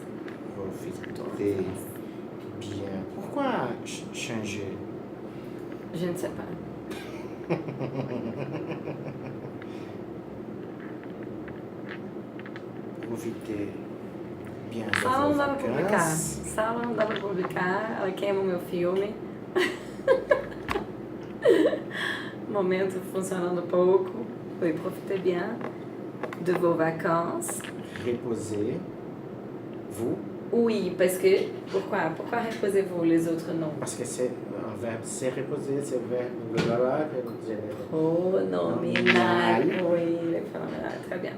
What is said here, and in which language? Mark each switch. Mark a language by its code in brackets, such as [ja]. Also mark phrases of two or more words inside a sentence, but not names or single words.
[fr] Profitez bien. Pourquoi changer? Je ne sais pas. Profitez bien de [pt] Sala [fr] vos [pt] não dá pra publicar. [fr] vacances. [pt] Sala não dá pra publicar. Ela queima o meu filme. Momento funcionando pouco. [fr] Oui, profitez bien de vos vacances. Reposez-vous. Oui, parce que... Pourquoi? Pourquoi reposez-vous, les autres non? Parce que c'est un verbe, c'est reposer, c'est le verbe blablabla. Pronominal. Oui, le pronominal. Très bien.